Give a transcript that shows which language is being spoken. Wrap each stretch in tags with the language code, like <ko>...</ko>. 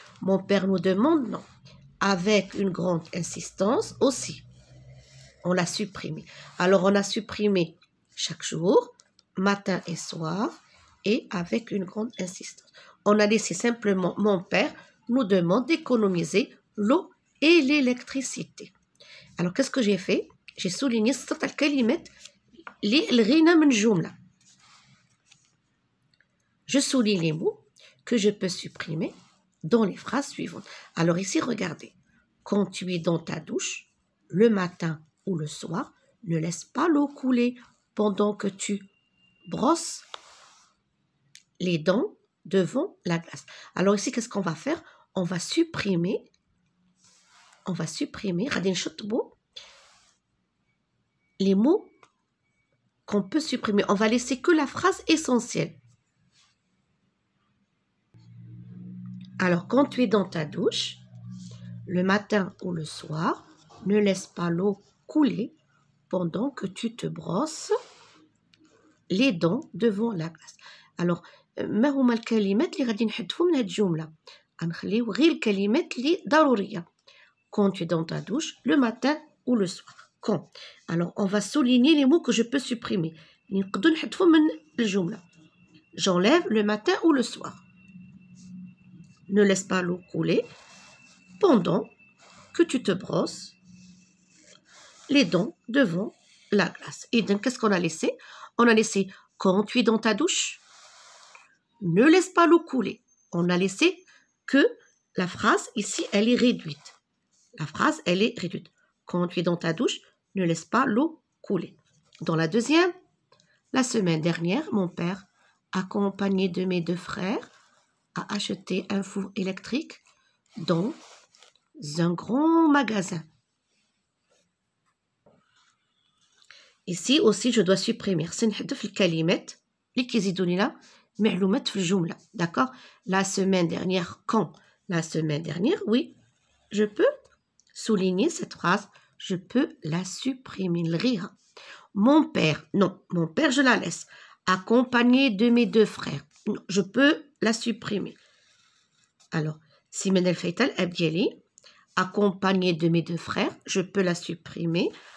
<fr>Mon père nous demande, non. Avec une grande insistance aussi. On l'a supprimé. Alors, on a supprimé chaque jour, matin et soir, et avec une grande insistance. On a laissé simplement mon père nous demande d'économiser l'eau et l'électricité. Alors, qu'est-ce que j'ai fait? J'ai souligné cette</fr> <ar>الكلمات اللي لغينا من جملة.</ar> <fr>Je souligne les mots que je peux supprimer dans les phrases suivantes. Alors ici, regardez. Quand tu es dans ta douche, le matin ou le soir, ne laisse pas l'eau couler pendant que tu brosses les dents devant la glace. Alors ici, qu'est-ce qu'on va faire? On va supprimer,</fr> <ar>غادي نشطبوا</ar> <fr>les mots qu'on peut supprimer. On va laisser que la phrase essentielle. Alors, quand tu es dans ta douche, le matin ou le soir, ne laisse pas l'eau couler pendant que tu te brosses les dents devant la glace. Alors,</fr> <ar>ما هما الكلمات اللي غادي نحذفوا من هذه الجملة؟ غنخليو غير الكلمات اللي ضرورية.</ar> <fr>Quand tu es dans ta douche, le matin ou le soir. Quand? Alors, on va souligner les mots que je peux supprimer.</fr> <ar>نقدروا نحذفوا من الجملة.</ar> <fr>J'enlève le matin ou le soir. Ne laisse pas l'eau couler pendant que tu te brosses les dents devant la glace. Et donc, qu'est-ce qu'on a laissé? On a laissé quand tu es dans ta douche, ne laisse pas l'eau couler. On a laissé que la phrase ici, elle est réduite. La phrase, elle est réduite. Quand tu es dans ta douche, ne laisse pas l'eau couler. Dans la deuxième, la semaine dernière, mon père, accompagné de mes 2 frères, a acheté un four électrique dans un grand magasin. Ici aussi, je dois supprimer.</fr> <ar>سنحذف الكلمات اللي كيزيدوا لنا معلومات في الجملة.</ar> <fr>D'accord? La semaine dernière, quand? La semaine dernière, oui, je peux souligner cette phrase. Je peux la supprimer.</fr> <ar>نلغيها.</ar> <fr>Mon père, non, mon père, je la laisse. Accompagné de mes 2 frères. Non, je peux la supprimer. Alors, Simone El Feital Abdiali, accompagné de mes 2 frères, je peux la supprimer.</fr>